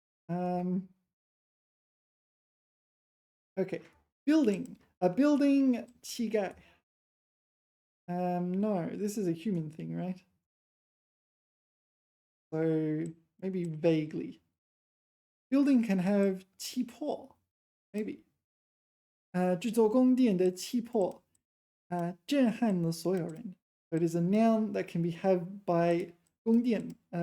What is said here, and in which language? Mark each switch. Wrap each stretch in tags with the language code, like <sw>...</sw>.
<en>Okay. Building. A building 气概. No, this is a human thing, right? So maybe vaguely. Building can have 气魄, maybe.</en> <zh>制作宫殿的气魄震撼了所有人.</zh> <en>So it is a noun that can be had by 宫殿.</en>